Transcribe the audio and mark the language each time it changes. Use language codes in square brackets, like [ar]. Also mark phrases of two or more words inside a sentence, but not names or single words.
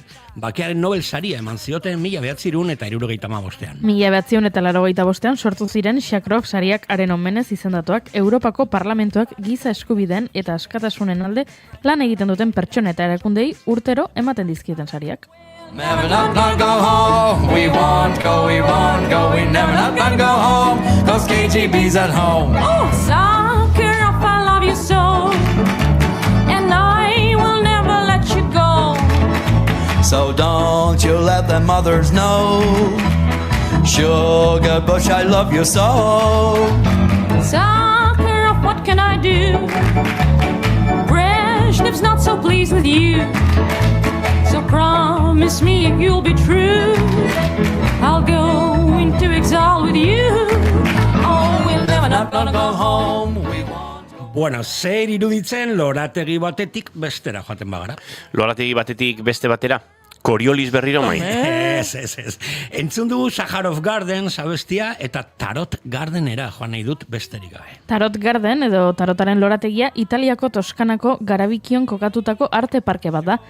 [eu] Bakearen Nobel saria eman zioten 1975ean. 1985ean sortu ziren Sakharov sariak haren omenez izendatuak Europako Parlamentuak giza eskubideen eta askatasunen alde lan egiten duten pertsona eta erakundei urtero ematen dizkieten sariak. [en] Never not go home, we won't go, we never not go home, 'cause KGB's at home. Oh, Sakharov, I love you so, and I will never let you go. So don't you let the mothers know, Sugar Bush, I love you so. Sakharov, what can I do? Brezhnev's not so pleased with you. So promise me if you'll be true, I'll go into exile with you. Oh, we'll never not gonna go home. We want. [eu] Bueno, zer iruditzen lorategi batetik bestera joaten bagara. Lorategi batetik beste batera? Coriolis berriro mai? Ez. Entzun dugu Sakharov Garden abestia eta Tarot Gardenera joan nahi dut besterik gabe. Tarot Garden edo tarotaren lorategia Italiako Toskanako Garabikion kokatutako arte parke bat da.